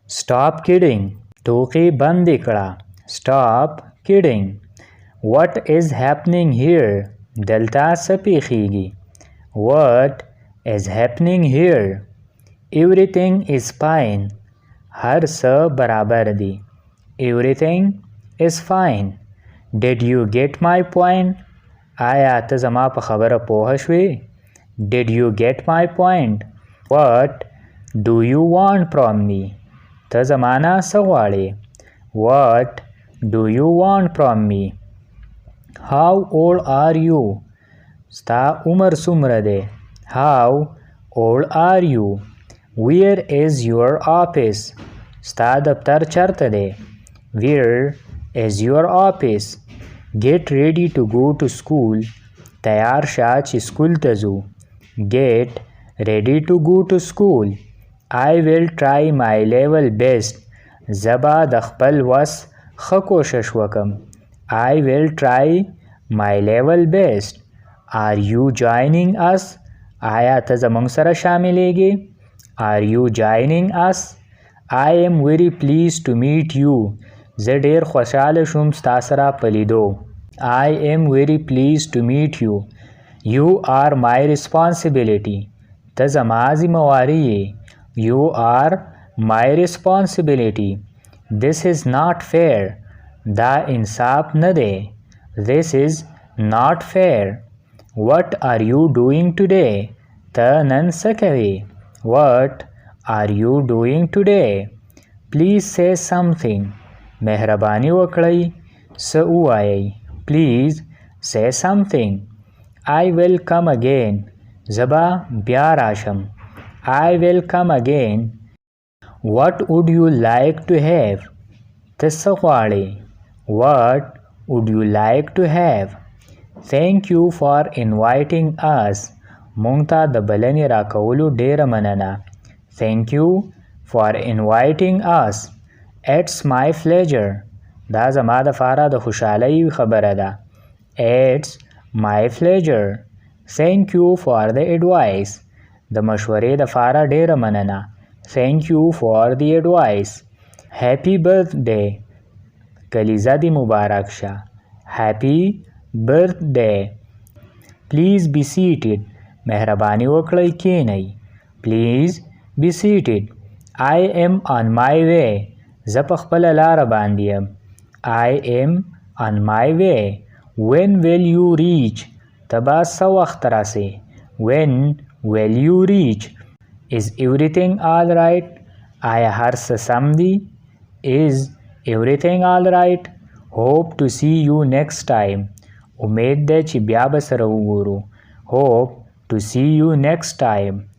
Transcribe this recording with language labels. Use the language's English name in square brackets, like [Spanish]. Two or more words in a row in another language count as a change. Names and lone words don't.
[English] Stop kidding. [Pashto] ټوکې بندې کړه. [English] Stop kidding. What is happening here? [Pashto] دلته څه پیښیږي؟ [English] What is happening here? Everything is fine. [Pashto] هر څه برابر دي. [English] Everything is fine. Did you get my point? [Pashto] آیا ته زما په خبره پوه شوې؟ [English] Did you get my point? What do you want from me? [Pashto] ته زمانه څه غواړې؟ [English] What do you want from me? How old are you? [Pashto] ستا عمر څومره دی؟ [English] How old are you? Where is your office? [Pashto] ستا دفتر چرته دی؟ [English] Where is your office? Get ready to go to school. [Pashto] تیار شه چې سکول ته ځو. [English] Get ready to go to school. I will try my level best. [Pashto] زبا د خپل وس ښه کوشش وکم. [English] I will try my level best. Are you joining us? [Pashto] آیا ته زموږ سره شاملیږې؟ [English] Are you joining us? I am very pleased to meet you. [Pashto] زه ډیر خوشحاله شوم ستا سره په لیدو. [English] I am very pleased to meet you. You are my responsibility. [Pashto] ته زما ذمہواری یې. [English] You are my responsibility. This is not fair. [Pashto] دا انصاف نه دی. [English] This is not fair. What are you doing today? [Pashto] ته نن څه کوې؟ [English] What are you doing today? Please say something. [Pashto] مهرباني وکړئ څه ووایئ. [English] Please say something. I will come again. [Pashto] زبا بیا راشم. [English] I will come again. What would you like to have? [Pashto] ته څه غواړې؟ [English] What would you like to have? Thank you for inviting us. [Pashto] مونږ ته د بلنې راکولو ډیره مننه. [English] Thank you for inviting us. It's my pleasure. [Pashto] دا زما دپاره د خوشحالۍ خبره ده. [English] It's my pleasure. Thank you for the advice. [Pashto] د مشورې دپاره ډیره مننه. [English] Thank you for the advice. Happy birthday. [Pashto] کلیزه دې مبارک شه. [English] Happy birthday. Please be seated. [Pashto] مهرباني وکړئ کښېنئ. [English] Please be seated. I am on my way. [Pashto] زه په خپله لاره باندې یم. [English] I am on my way. When will you reach? [Pashto] ته به څه وخت راسې؟ [English] When will you reach? Is everything all right? [Pashto] آیا هر څه سم دي؟ [English] Is everything all right? Hope to see you next time. [Pashto] امید ده چې بیا به سره وګورو. [English] Hope to see you next time.